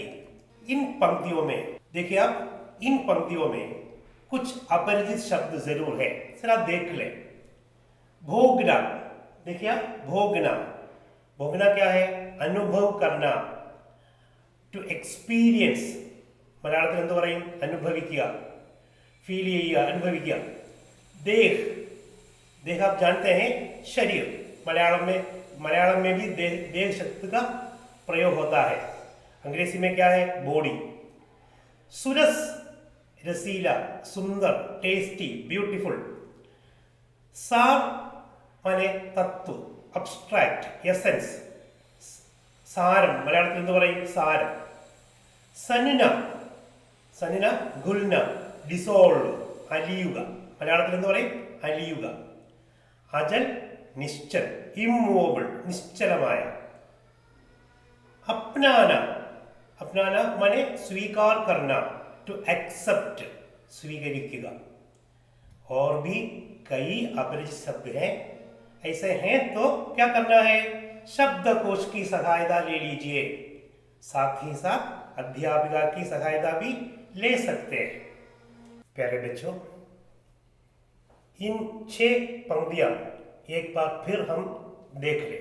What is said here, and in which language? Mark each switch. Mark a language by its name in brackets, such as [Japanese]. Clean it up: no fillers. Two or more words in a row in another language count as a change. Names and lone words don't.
[Hindi] इन पंक्तियों में देखिए आप, इन पंक्तियों में कुछ अपरिचित शब्द जरूर है, जरा देख ले। भोगना, देखिए आप, भोगना। भोगना क्या है? अनुभव करना, [English] to experience. [Malayalam] മലയാളത്തിൽ എന്ത് പറയും? അനുഭവിക്കുക, फील ചെയ്യുക, അനുഭവിക്കുക. [Hindi] देह, देह आप जानते हैं, शरीर. मलयालम में भी देह शब्द का प्रयोग होता है. अंग्रेजी में क्या है? बॉडी. सुरस, रसीला, सुंदर, [English] tasty, beautiful. [Hindi] सार माने तत्व, [English] abstract, essence. [Malayalam] സാരം, മലയാളത്തിൽ എന്ത് പറയും? സാരം. [Hindi] सनना, सनना, घुलना, ഡിസോൾവ്, അലിയുക. [Malayalam] മലയാളത്തിൽ എന്ത് പറയും? അലിയുക. [Hindi] अचल, निश्चल, [Malayalam] ഇമ്മൂവബിൾ, നിശ്ചലമായ. [Hindi] अपनाना, अपनाना माने स्वीकार करना, [English] to accept, [Hindi] സ്വീകരിക്കുക. और भी कई अपरिचित शब्द हैं. ऐसे हैं तो क्या करना है? शब्दकोश की सहायता ले लीजिए, साथ ही साथ अध्यापिका की सहायता भी ले सकते हैं. प्यारे बच्चों, इन 6 पंक्तियां एक बार फिर हम देख लें.